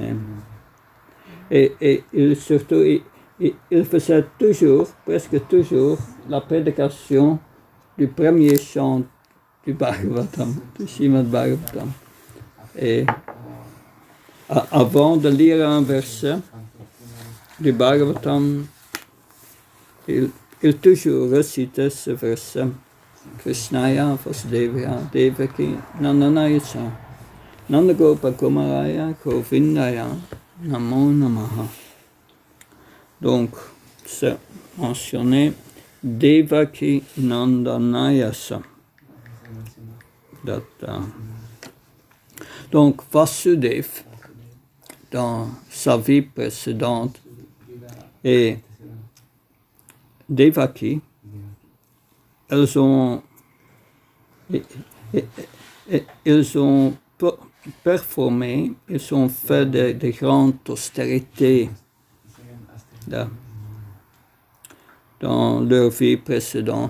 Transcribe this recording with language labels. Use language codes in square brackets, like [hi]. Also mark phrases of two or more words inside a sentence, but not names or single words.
[fr] Et surtout, il faisait toujours, presque toujours, la prédication du premier chant du Bhagavatam, du Srimad Bhagavatam. Et avant de lire un verset du Bhagavatam, il toujours récitait ce verset. [sa] कृष्णाय वासुदेवाय देवकी नन्दनायस नन्दगोप कुमाराय गोविन्दाय नमो नमः. [fr] Donc, c'est mentionné [sa] देवकी नन्दनायस. [fr] Donc, Vasudev, dans sa vie précédente, et Devaki, ils ont performé, ils ont fait de grandes austérités dans leur vie précédente.